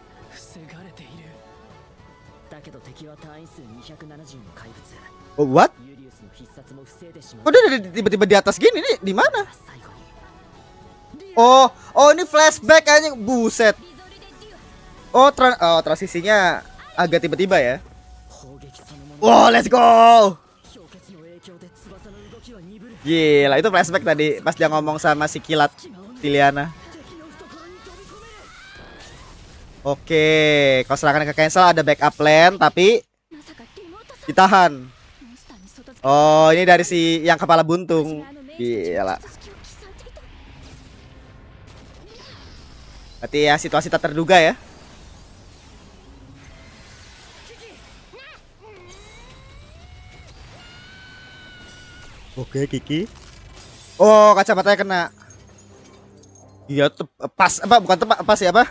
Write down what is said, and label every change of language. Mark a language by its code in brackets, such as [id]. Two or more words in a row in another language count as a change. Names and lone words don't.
[en] Oh what? [id] Kok dia tiba-tiba di atas gini nih? Di mana? Oh ini flashback kayaknya, buset. Oh, transisinya agak tiba-tiba ya. [ja] 砲撃そのもの [en] Wow, let's go. [ja] 氷結の影響で翼の動きは鈍る [id] Gila, itu flashback tadi pas dia ngomong sama si kilat [ja] 隙間を抜け Liliana. 敵の懐に飛び込め [id] Oke, kalau serangan ke cancel ada [en] backup plan [id] tapi [ja] まさか妹さん [id] ditahan. [ja] モンスターに外付け [id] Oh, ini dari si yang kepala buntung. [ja] 私があの名 [id] Gila. [ja] 人たちの術式を刻んでいた [id] Berarti ya situasi tak terduga ya. Oke, Kiki. Oh, kacamatanya kena. Iya, pas apa bukan tepat pas ya apa?